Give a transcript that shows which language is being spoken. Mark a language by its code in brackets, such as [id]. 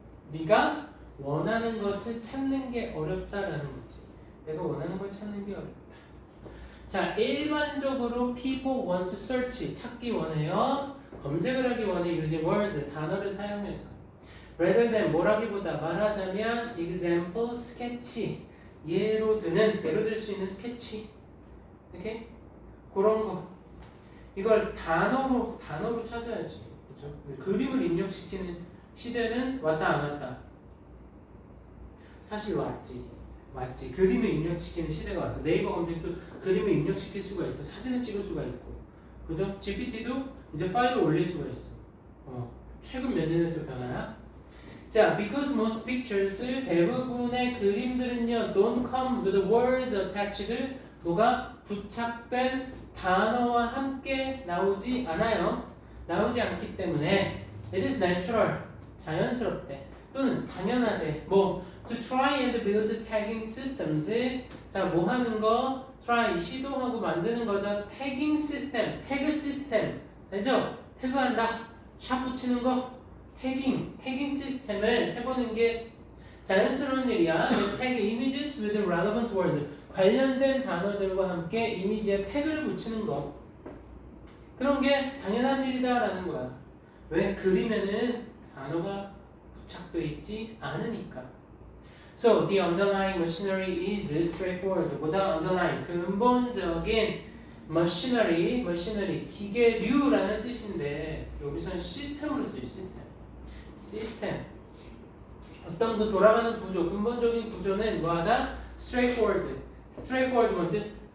[ko] 네가 원하는 것을 찾는 게 어렵다라는 거지. 내가 원하는 걸 찾는 게 어렵다. 자, 일반적으로 [en] people want to search, [ko] 찾기 원해요. 검색을 하기 원해. [en] using words, [ko] 단어를 사용해서. [en] rather than [ko] 뭐라기보다 말하자면 example, sketch. 예로 들 수 있는 스케치. 이렇게 그런 거. 이걸 단어로 찾아야지. 그죠? 그림을 입력시키는 시대는 왔다 안 왔다. 사실 왔지. 그림을 입력시키는 시대가 왔어. 네이버 검색도 그림을 입력시킬 수가 있어. 사진을 찍을 수가 있고. 그죠? GPT도 이제 파일을 올릴 수가 있어. 최근 몇 년의 또 변화야? 자, [en] because most pictures, [ko] 대부분의 그림들은요, [en] don't come with words attached, [ko] 뭐가 부착된 단어와 함께 나오지 않아요. 나오지 않기 때문에 [en] it is natural, [ko] 자연스럽대. 또는 당연하대. [en] 뭐, to try and build tagging systems. [ko] 자, 뭐 하는 거? try, 시도하고 만드는 거죠. tagging system, 태그 시스템. 알죠? 태그한다. 샵 붙이는 거. 태깅 시스템을 해보는 게 자연스러운 일이야. [en] tag images with relevant words. [ko] 관련된 단어들과 함께 이미지에 태그를 붙이는 거. 그런 게 당연한 일이다라는 거야. 왜? 그림에는 단어가 부착되어 있지 않으니까. [en] So the underlying machinery is straightforward. [ko] 보다 underlying 근본적인 machinery 기계류라는 뜻인데 여기서는 시스템으로 쓰여. 시스템. 어떤 그 돌아가는 구조, 근본적인 구조는 뭐하다? straightforward 뭔 뜻?